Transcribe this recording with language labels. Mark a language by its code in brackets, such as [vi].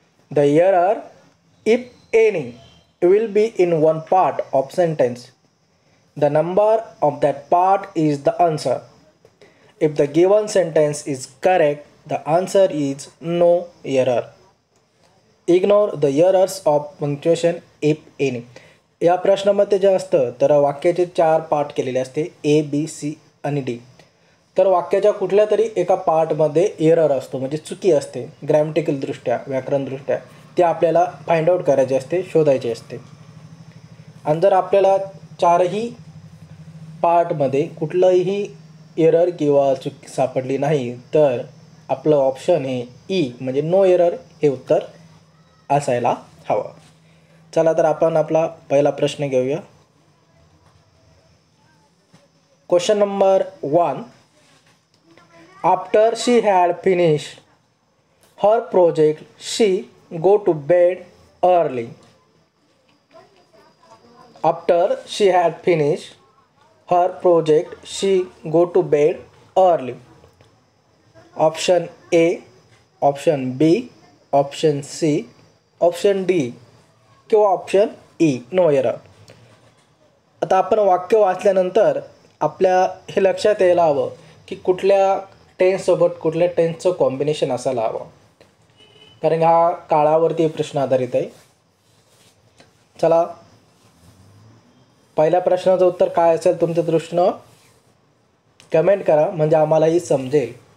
[en] The error, if any, will be in one part of sentence. The number of that part is the answer. If the given sentence is correct, the answer is no error. Ignore the errors of punctuation if any. [mr] या प्रश्नामध्ये जे असतं तर वाक्याचे 4 part केलेले असते, A, B, C आणि D. तर वाक्याच्या कुठल्या तरी एका पार्टमध्ये एरर असतो, म्हणजे चुकी असते ग्रॅमॅटिकल दृष्ट्या, व्याकरणदृष्ट्या. ते आपल्याला फाइंड आउट करायचे असते, शोधायचे असते. आणि जर आपल्याला 4ही पार्टमध्ये कुठलंही एरर किंवा चूक सापडली नाही तर आपलं ऑप्शन हे ई म्हणजे नो एरर हे उत्तर असायला हवं. चला तर आपण आपला पहिला प्रश्न घेऊया. [en] Question number 1. After she had finished her project she go to bed early. After she had finished her project, she go to bed early. Option A, option B, option C, option D किंवा option E, no error. [mr] आता आपण वाक्य वाचल्यानंतर आपल्या हे लक्षात यायला हवं की कुठल्या टेन्ससोबत कुठल्या टेन्सचं कॉम्बिनेशन असायला हवं, कारण हा काळावरती प्रश्न आधारित आहे. चला, पहिल्या प्रश्नाचं उत्तर काय असेल तुमच्या दृष्टीनं कमेंट करा, म्हणजे आम्हालाही समजेल.